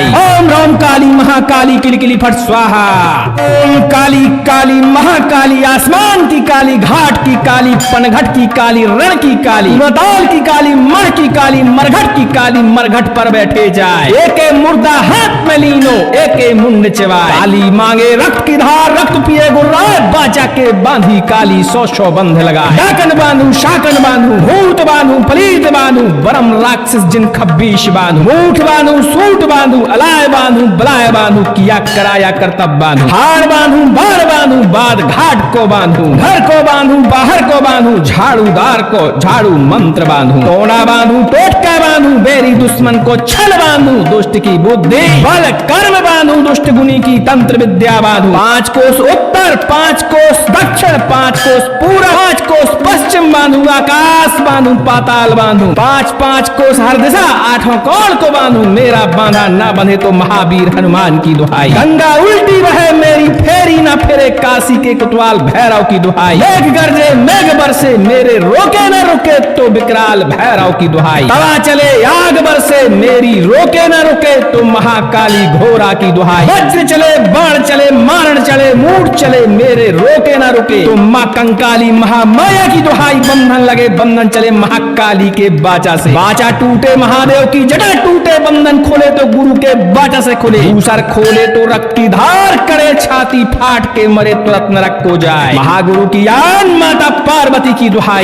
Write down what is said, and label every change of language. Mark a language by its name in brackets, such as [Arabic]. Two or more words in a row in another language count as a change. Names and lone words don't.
[Hindi] ओम राम काली महाकाली किलकिली फट स्वाहा, ओम काली काली महाकाली आसमान की काली, घाट की काली, पनघट की काली, रण की काली, मदाल की काली, मण की काली, मरघट की काली, मरघट पर बैठे जाए, एके मुर्दा हाथ में लीनो एके मुंड चबाए, काली मांगे रक्त की धार रक्त पिए गुर्राए, बाचा के बांधी काली सौ सौ बंध लगाए, डाकन बांधू शाकन बांधू भूत बांधू पलीत बांधू, बरम राक्षस जिन खब्बीश बांधू, मूठ बांधू सूट बांधू, अलाय बांधू बलाय बांधू, किया कराया करतब बांधू, हार बांधू बार बांधू, बाद घाट को बांधू, घर को बांधू बाहर को बांधू, झाड़ूदार को झाड़ू मंत्र बांधू, टोना बांधू टोटका बांधू, बेरी दुश्मन को छल बांधू, दुष्ट की बुद्धि बल कर्म बांधू, दुष्ट गुनी की तंत्र विद्या बांधू, 5 कोस उत्तर 5 कोस दक्षिण 5 कोस पूर्व 5 कोस पश्चिम बांधू, आकाश बांधू पाताल बांधू, 5 कोस हर दिशा 8 कोण को बांधू, मेरा बांधा ना बंधे तो महावीर हनुमान की दुहाई, गंगा उल्टी बहे मेरी फेरी ना फिरे काशी के कोतवाल भैरव की दुहाई, मेघ गरजे मेघ बरसे मेरे रोके न रुके तो विकराल भैरव की दुहाई, तवा चले आग बरसे मेरी रोके न रुके तो महाकाली घोड़ा की दुहाई, वज्र चले बाण चले मारण चले मूठ चले मेरे रोके न रुके तो माँ कंकाली महामाया की दुहाई, बंधन लगे बंधन चले महाकाली के बाचा से, बाचा टूटे महादेव की जटा टूटे, बंधन खोले तो गुरु के बाचा से खुले, दूसर खोले तो रक्त की धार करे, छाती फाट के मरे तुरंत नरक को जाए, महागुरु की आन माता पार्वती की दुहाई।